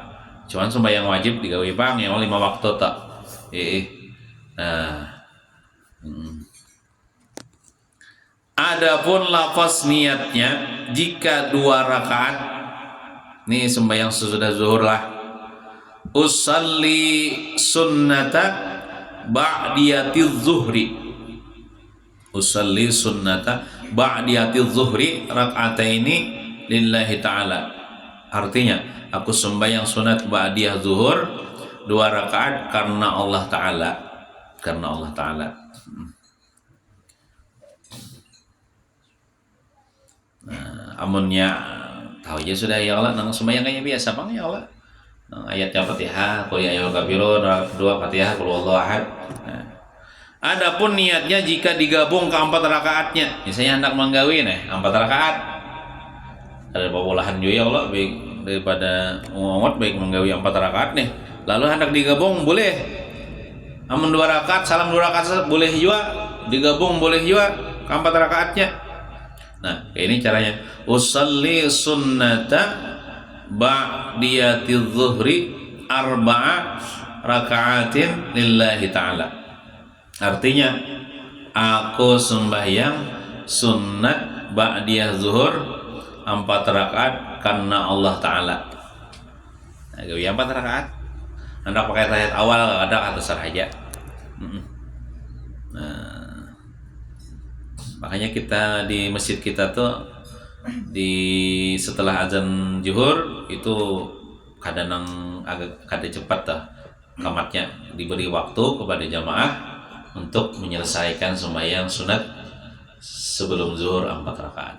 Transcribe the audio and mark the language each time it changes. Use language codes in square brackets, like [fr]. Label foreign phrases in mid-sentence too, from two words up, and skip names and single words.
[bjn] Cuman sembahyang wajib digawe pang yang 5 waktu tak. Nah. Adapun lafaz niatnya jika 2 rakaat ini sembahyang sesudah zuhur lah. [ar] أصلي سنة بعدية الظهر. أصلي سنة بعدية الظهر ركعتين لله تعالى. [id] Artinya, aku sembahyang sunat ba'diyah zuhur 2 rakaat karena Allah Ta'ala. Karena Allah Ta'ala. [bjn] Nah, amunnya tahu aja sudah ya Allah nang sembahyang kayak biasa bang ya Allah nang ayatnya Fatihah [ar] قل يا أيها الكافرون [bjn] kedua Fatihah [ar] قل هو الله أحد. [bjn] Nah, adapun niatnya jika digabung ke 4 rakaatnya misalnya hendak menggawi 4 rakaat ada pabolahan juga ya Allah baik daripada ngongot baik menggawi 4 rakaat nih lalu hendak digabung boleh amun 2 rakaat salam 2 rakaat boleh juga digabung boleh juga ke 4 rakaatnya. Nah, kayak ini caranya. [ar] أصلي سنة بعدية الظهر 4 ركعات لله تعالى. [id] Artinya, aku sembahyang sunnat ba'diyah zuhur 4 rakaat karena Allah Ta'ala. [bjn] Nah, gawe 4 rakaat. Hendak pakai tahiyat awal ada atas saja. Nah, makanya kita di masjid kita tuh di setelah azan zuhur itu kadang agak kada cepat dah kamatnya diberi waktu kepada jamaah untuk menyelesaikan sembahyang sunat sebelum zuhur 4 rakaat.